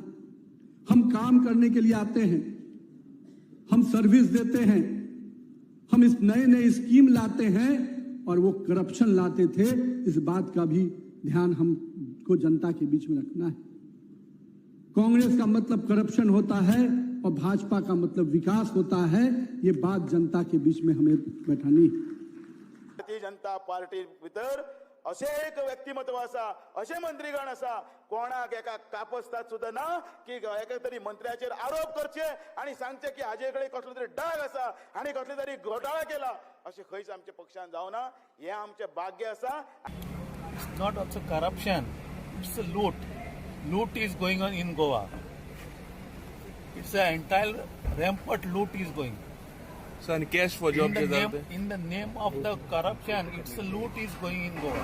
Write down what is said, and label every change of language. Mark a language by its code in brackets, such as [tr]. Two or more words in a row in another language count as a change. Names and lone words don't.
[hi] हम काम करने के लिए आते हैं, हम सर्विस देते हैं, हम इस नए स्कीम लाते हैं और वो करप्शन लाते थे। इस बात का भी ध्यान हमको जनता के बीच में रखना है। कांग्रेस का मतलब करप्शन होता है और भाजपा का मतलब विकास होता है। ये बात जनता के बीच में हमें बैठानी है। [kok] भारतीय जनता पार्टी भितर असे एक व्यक्तिमत्व असा, असे मंत्रीगण असा, कोणाक एका कापसतात सुद्धा ना की एका तरी मंत्र्याचेर आरोप करचे आणि सांगचे की हाजेकडे कसलो तरी डाग असा आणि कसले तरी घोटाळा केला, असे खंयच आमच्या पक्षान जावना। हे आमचे भाग्य असा। [en] Not also corruption, it's a loot. Loot is going on in Goa. It's an entire rampant loot is going. So, and cash for jobs in the name of the corruption, it's a loot is going in Goa.